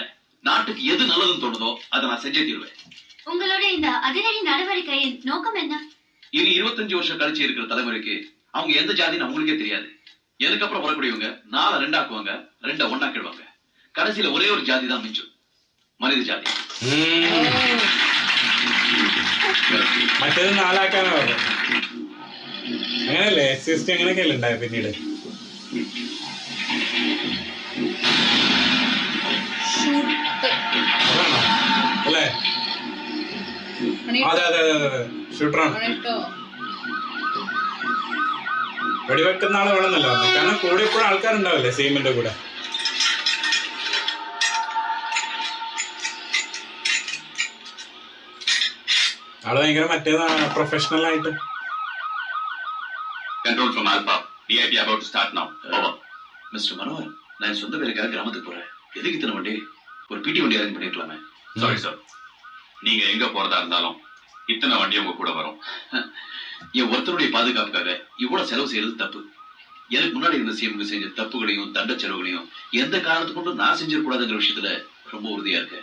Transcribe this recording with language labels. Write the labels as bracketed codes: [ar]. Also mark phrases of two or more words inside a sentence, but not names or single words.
[ta] நாட்டுக்கு எது நல்லதுன்னு தோணுதோ அதை நான் செஞ்சே தீருவேன். உங்களோட இந்த அதிரடி நடவடிக்கையின் நோக்கம் என்ன? இனி 25 வருஷம் கழிச்சு இருக்கிற தலைமுறைக்கு அவங்க எந்த ஜாதின்னு அவங்களுக்கே தெரியாது. அதுக்கப்புறம் வரக்கூடியவங்க 4 2 ஆக்குவாங்க, 2 1 ஆக்கிடுவாங்க. கடைசியில ஒரே ஒரு ஜாதி தான் மிஞ்சும், மனித ஜாதி. [ml] മറ്റേത് 4 ആക്കാനോ അങ്ങനെയല്ലേ? സിസ്റ്റം അങ്ങനെയൊക്കെയല്ലേ ഉണ്ടായ പിന്നീട്? അതാണോ അല്ലേ? അതെ അതെ അതെ അതെ, ഷൂട്ടറാണ്. വെടിവെക്കുന്ന ആള് വേണമെന്നല്ലോ, കാരണം കൂടെ ഇപ്പോഴും ആൾക്കാരുണ്ടാവില്ലേ സീമിന്റെ കൂടെ. ആള് ഭയങ്കര മറ്റേതാണ്, പ്രൊഫഷണൽ ആയിട്ട്. [en] Control from Alpha. VIP about to start now. Over. Mr. Manohar, [ta] நான் சொந்த வேலைக்காக கிராமத்துக்கு போறேன். எதுக்கு இத்தனை வண்டி? ஒரு பிடி வண்டி அரேஞ்ச் பண்ணிக்கலாமே. [en] sorry sir, [ta] நீங்க எங்க போறதா இருந்தாலும் இத்தனை வண்டி உங்க கூட வரும். என் ஒருத்தருடைய பாதுகாப்புக்காக இவ்வளவு செலவு செய்யறது தப்பு. எனக்கு முன்னாடி இருந்த சிஎம்க்கு செஞ்ச தப்புகளையும் தண்ட செலவுகளையும் எந்த காரணத்து கொண்டும் நான் செஞ்சிடக்கூடாதுங்கிற விஷயத்துல ரொம்ப உறுதியா இருக்கேன்.